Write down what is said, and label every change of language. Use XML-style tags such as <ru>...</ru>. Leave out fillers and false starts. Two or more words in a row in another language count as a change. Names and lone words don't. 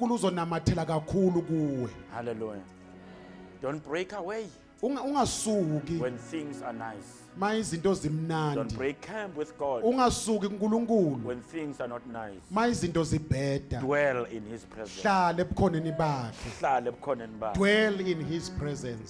<zu>uNkulunkulu uzonamathela kakhulu kuwe.</zu> <en>Hallelujah. Don't break away.</en> <zu>ungasuki</zu> <en>when things are nice.</en> <zu>mayizinto</zu> <en>Don't</en> <zu>zimnandi.</zu> <en>break camp with God</en> <zu>Ungasuki kuNkulunkulu</zu> <en>when things are not nice.</en> <zu>mayizinto zibheda.</zu> <en>Dwell in His presence.</en> <zu>Hlala ebukhoneni bakhe. Hlale ebukhoneni bakhe.</zu> <en>Dwell in his presence.</en>